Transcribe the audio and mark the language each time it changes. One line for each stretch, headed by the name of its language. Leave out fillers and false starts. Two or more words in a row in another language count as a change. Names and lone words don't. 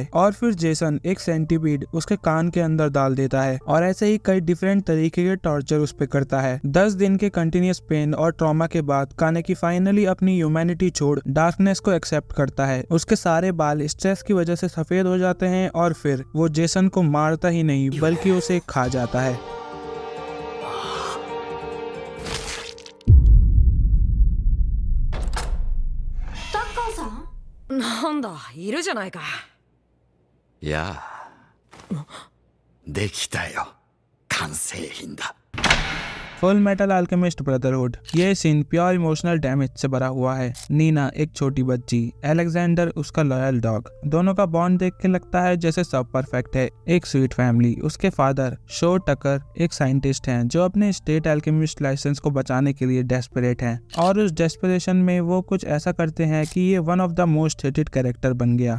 Hindi: और फिर जेसन एक सेंटीपीड उसके कान के अंदर डाल देता है, और ऐसे ही कई डिफरेंट तरीके के टॉर्चर उस पे करता है। 10 दिन के
English: continuous pain
Hindi: और ट्रॉमा के बाद कानेकी फाइनली अपनी ह्यूमैनिटी छोड़ डार्कनेस को एक्सेप्ट करता है। उसके सारे बाल स्ट्रेस की वजह से सफेद हो जाते हैं, और फिर वो जेसन को मारता ही नहीं बल्कि उसे खा जाता है।
Japanese: いやあ、できたよ。完成品だ。
Hindi: फुल मेटल अल्केमिस्ट ब्रदरहुड। ये सीन
English: pure emotional damage
Hindi: से भरा हुआ है। नीना एक छोटी बच्ची, अलेक्जेंडर उसका
English: loyal dog,
Hindi: दोनों का बॉन्ड देख के लगता है जैसे सब परफेक्ट है।
English: एक sweet family.
Hindi: उसके फादर शो टकर एक साइंटिस्ट हैं जो अपने
English: state alchemist license
Hindi: को बचाने के लिए डेस्परेट हैं, और उस डेस्परेशन में वो कुछ ऐसा करते हैं कि ये
English: one of the most hated character
Hindi: बन गया।